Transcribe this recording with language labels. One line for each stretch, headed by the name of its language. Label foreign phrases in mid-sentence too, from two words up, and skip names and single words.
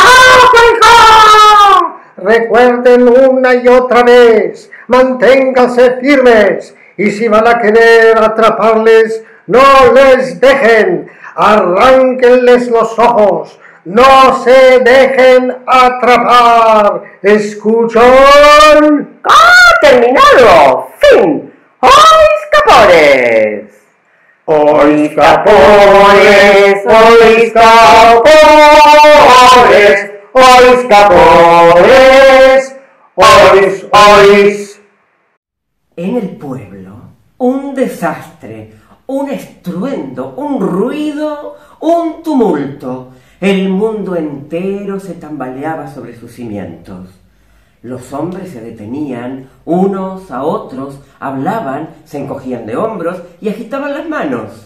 Spanish: Recuerden una y otra vez, manténganse firmes, y si van a querer atraparles, no les dejen, arránquenles los ojos, no se dejen atrapar. ¿Escuchan? ¡Ah, terminado! ¡Fin! ¡Ois capores! ¡Ois capores! ¡Ois capores! ¡Ois capores! ¡Ois, ois! En el pueblo, un desastre, un estruendo, un ruido, un tumulto. El mundo entero se tambaleaba sobre sus cimientos. Los hombres se detenían, unos a otros, hablaban, se encogían de hombros y agitaban las manos.